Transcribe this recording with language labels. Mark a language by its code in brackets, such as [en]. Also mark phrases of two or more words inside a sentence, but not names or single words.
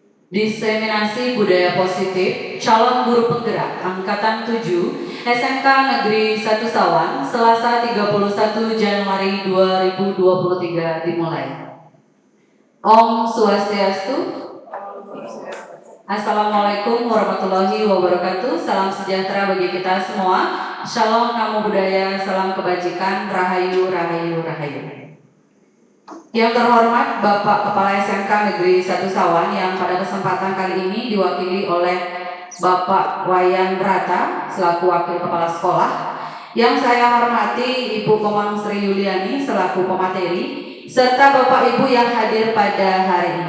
[id] Diseminasi Budaya Positif Calon Guru Penggerak Angkatan 7 SMK Negeri 1 Sawan Selasa 31 Januari 2023 dimulai. [sa] Om Swastiastu. [ar] السلام عليكم ورحمة الله وبركاته. [id] Salam sejahtera bagi kita semua. Shalom, [pi] namo buddhaya, [id] salam kebajikan, rahayu, rahayu, rahayu. Yang terhormat Bapak Kepala SMK Negeri 1 Sawan yang pada kesempatan kali ini diwakili oleh Bapak Wayan Brata selaku Wakil Kepala Sekolah. Yang saya hormati Ibu Komang Sri Yuliani selaku pemateri serta Bapak Ibu yang hadir pada hari ini.